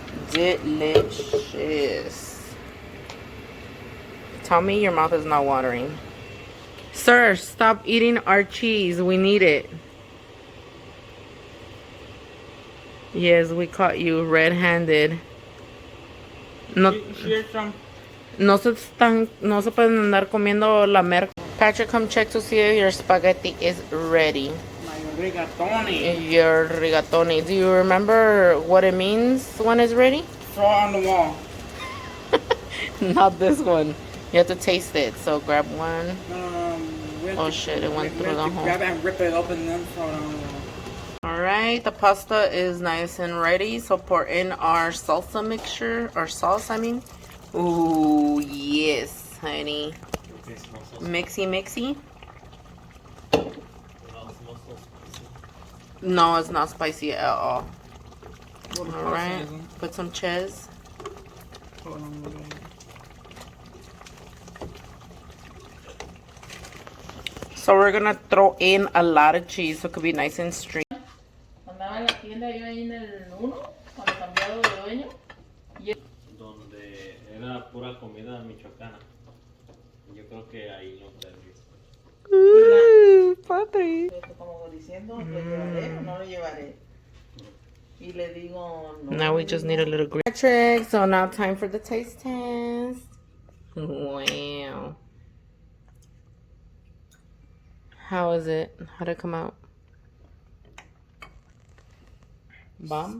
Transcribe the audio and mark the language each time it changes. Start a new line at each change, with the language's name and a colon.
English: Delicious. Tell me your mouth is not watering. Sir, stop eating our cheese. We need it. Yes, we caught you red-handed.
Spanish: No, no se pueden andar comiendo la merca.
English: Patrick, come check to see if your spaghetti is ready. My rigatoni. Your rigatoni. Do you remember what it means when it's ready? Throw it on the wall. Not this one. You have to taste it. So grab one. Oh shit, it went through the hole. Grab it and rip it open and then throw it on the wall. Alright, the pasta is nice and ready. So pour in our salsa mixture, or sauce, I mean. Ooh, yes, honey. Mixy, mixy. No, it's not spicy at all. Alright, put some cheese. So we're gonna throw in a lot of cheese so it could be nice and streamy.
Spanish: Andaba en la tienda yo ahí en el 1 cuando cambiado de dueño. Donde era pura comida michoacana. Yo creo que ahí lo perdí. Padre. Como diciendo, ¿lo llevaré o no lo llevaré? Y le digo, no.
English: Now we just need a little green. Patrick, so now time for the taste test. Wow. How is it? How'd it come out? Bomb?